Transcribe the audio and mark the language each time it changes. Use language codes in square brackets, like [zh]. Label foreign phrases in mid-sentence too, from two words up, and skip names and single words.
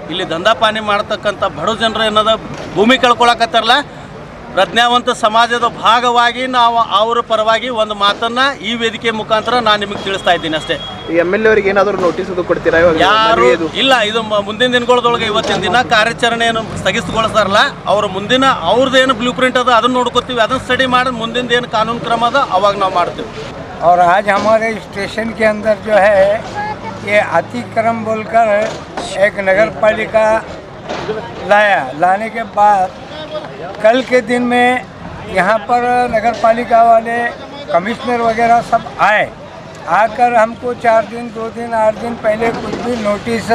[kn] ಇಲ್ಲಿ [hi] धंधा पानी [kn] ಮಾಡ್ತಕ್ಕಂಥ ಬಡ ಜನರು ಏನದ ಭೂಮಿ ಕಳ್ಕೊಳಕತ್ತಾರಲ್ಲ ಪ್ರಜ್ಞಾವಂತ ಸಮಾಜದ ಭಾಗವಾಗಿ ನಾವು ಅವರ ಪರವಾಗಿ ಒಂದು ಮಾತನ್ನ ಈ ವೇದಿಕೆ ಮುಖಾಂತರ ನಾನು ನಿಮಗೆ ತಿಳಿಸ್ತಾ ಇದ್ದೀನಿ ಅಷ್ಟೇ. MLA ಅವರಿಗೆ ಏನಾದರೂ ನೋಟಿಸ್ ಅದು ಕೊಡ್ತೀರಾ? ಯಾರು ಇಲ್ಲ, ಇದು ಮುಂದಿನ ದಿನಗಳದೊಳಗೆ ಇವತ್ತಿನ ದಿನ ಕಾರ್ಯಾಚರಣೆಯನ್ನು ಸ್ಥಗಿತಗೊಳಿಸ್ತಾರಲ್ಲ, ಅವ್ರ ಮುಂದಿನ ಅವ್ರದ್ದೇನು [en] blue print [kn] ಅದ ಅದನ್ನ ನೋಡ್ಕೋತೀವಿ, ಅದನ್ನ ಸ್ಟಡಿ ಮಾಡಿ ಮುಂದಿನ ಏನು ಕಾನೂನು ಕ್ರಮ ಅದ ಅವಾಗ ನಾವು ಮಾಡ್ತೀವಿ. [hi] और आज हमारे स्टेशन के अंदर जो है ये अतिक्रम बोलकर एक नगर पालिका लाने के बाद कल के दिन में यहाँ पर नगर पालिका वाले कमिश्नर वगैरह सब आए, आकर हमको 4 दिन 2 दिन 8 दिन पहले कुछ भी नोटिस